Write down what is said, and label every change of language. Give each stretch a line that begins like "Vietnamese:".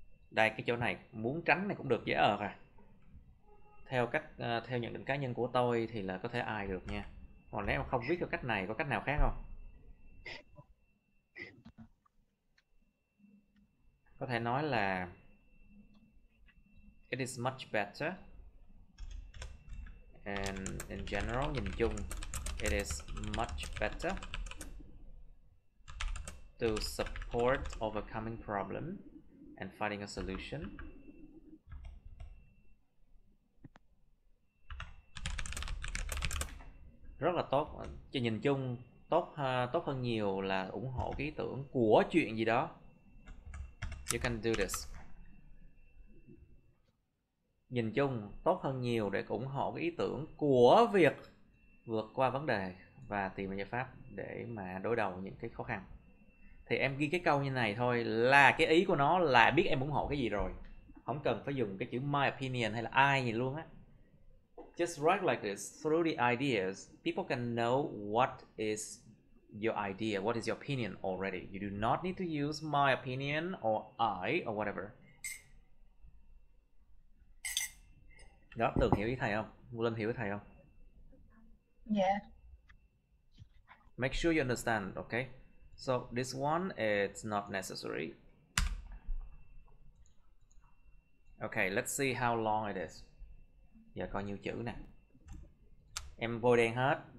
Vietnamese: Đây, cái chỗ này muốn tránh này cũng được, dễ ợt à. Theo nhận định cá nhân của tôi thì là có thể ai được nha. Còn nếu mà không viết theo cách này, có cách nào khác không? Có thể nói là
English: it is much better, and in general,
Vietnamese: nhìn chung,
English: it is much better to support overcoming problem and finding a solution.
Vietnamese: Rất là tốt, cho nhìn chung tốt hơn nhiều là ủng hộ cái ý tưởng của chuyện gì đó.
English: You can do this.
Vietnamese: Nhìn chung tốt hơn nhiều để ủng hộ cái ý tưởng của việc vượt qua vấn đề và tìm ra giải pháp để mà đối đầu những cái khó khăn. Thì em ghi cái câu như này thôi là cái ý của nó là biết em ủng hộ cái gì rồi. Không cần phải dùng cái chữ my opinion hay là ai gì luôn á.
English: Just write like this. Through the ideas, people can know what is your idea, what is your opinion already. You do not need to use my opinion or I or whatever.
Vietnamese: Đó, Tường hiểu ý thầy không? Linh hiểu ý thầy không?
English: Yeah. Make sure you understand, okay? So this one, it's not necessary. Okay, let's see how long it is.
Vietnamese: Giờ coi nhiêu chữ nè. Em bôi đen hết.